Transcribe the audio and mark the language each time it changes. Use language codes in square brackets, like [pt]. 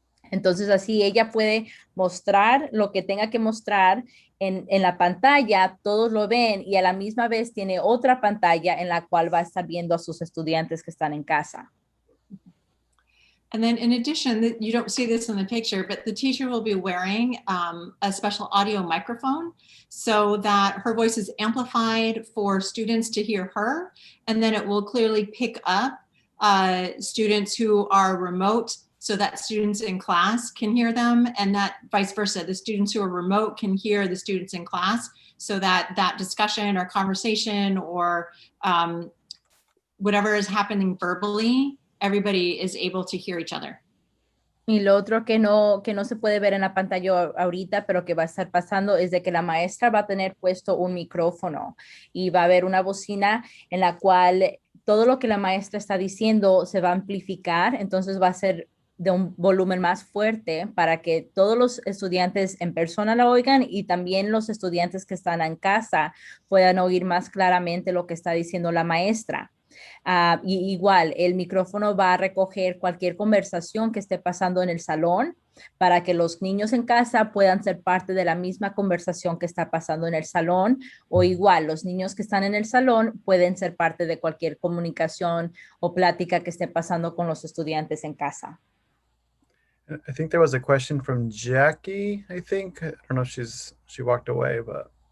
[es] Entonces así ella puede mostrar lo que tenga que mostrar en la pantalla, todos lo ven y a la misma vez tiene otra pantalla en la cual va a estar viendo a sus estudiantes que están en casa. [en] And then in addition, you don't see this in the picture, but the teacher will be wearing a special audio microphone so that her voice is amplified for students to hear her. And then it will clearly pick up students who are remote so that students in class can hear them, and that vice versa. The students who are remote can hear the students in class so that that discussion or conversation or whatever is happening verbally, everybody is able to hear each other. [es] Y lo otro que no se puede ver en la pantalla ahorita, pero que va a estar pasando, es de que la maestra va a tener puesto un micrófono y va a haber una bocina en la cual todo lo que la maestra está diciendo se va a amplificar, entonces va a ser de un volumen más fuerte para que todos los estudiantes en persona la oigan y también los estudiantes que están en casa puedan oír más claramente lo que está diciendo la maestra. Y igual, el micrófono va a recoger cualquier conversación que esté pasando en el salón para que los niños en casa puedan ser parte de la misma conversación que está pasando en el salón, o igual, los niños que están en el salón pueden ser parte de cualquier comunicación o plática que esté pasando con los estudiantes en casa. [en] I think there was a question from Jackie, I think. I don't know if she walked away, but.